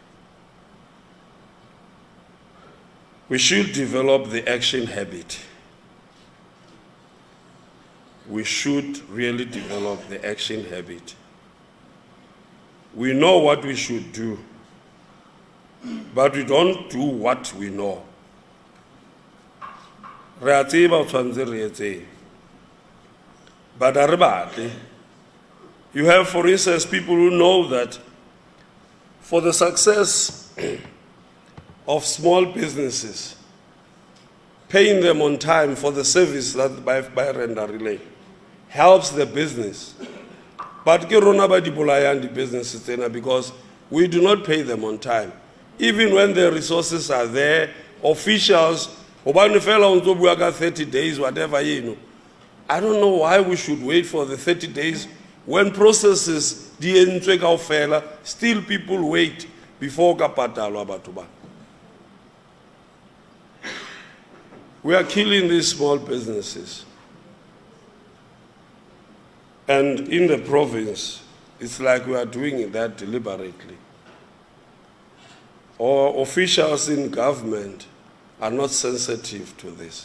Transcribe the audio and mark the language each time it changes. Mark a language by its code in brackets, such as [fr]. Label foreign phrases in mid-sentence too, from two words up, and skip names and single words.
[en] We should develop the action habit. We should really develop the action habit. We know what we should do, but we don't do what we know. [st] Re a tseba o tshwantse re etseng, but a re batle. [en] You have, for instance, people who know that for the success of small businesses, paying them on time for the service that by render relay helps the business. [st] But ke rona ba di bolayang di businesses tsena [en] because we do not pay them on time. Even when the resources are there, officials, [st] hobane fela o ntso bua ka 30 days, [en] whatever you know. I don't know why we should wait for the 30 days when processes [st] di entswe kaofela, [en] still people wait before [st] ka patalwa batho ba. [en] We are killing these small businesses. And in the province, it's like we are doing that deliberately. Or officials in government are not sensitive to this.